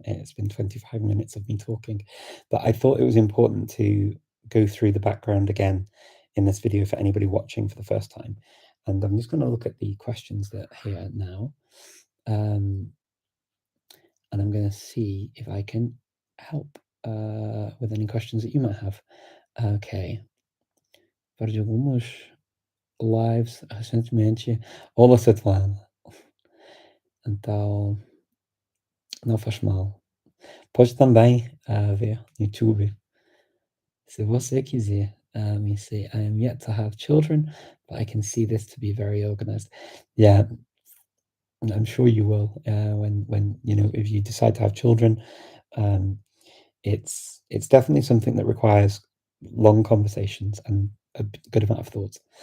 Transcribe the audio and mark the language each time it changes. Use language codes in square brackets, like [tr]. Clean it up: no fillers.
[en] It's been 25 minutes of me talking, but I thought it was important to go through the background again in this video for anybody watching for the first time. And I'm just going to look at the questions that are here now. And I'm going to see if I can help with any questions that you might have. Ok. [pt] Para de algumas lives recentemente. Olá, Svetlana. Então, não faz mal. Pode também ver no YouTube, se você quiser. [en] You see, I am yet to have children, but I can see this to be very organized. Yeah, I'm sure you will when you know, if you decide to have children. It's definitely something that requires long conversations and a good amount of thought.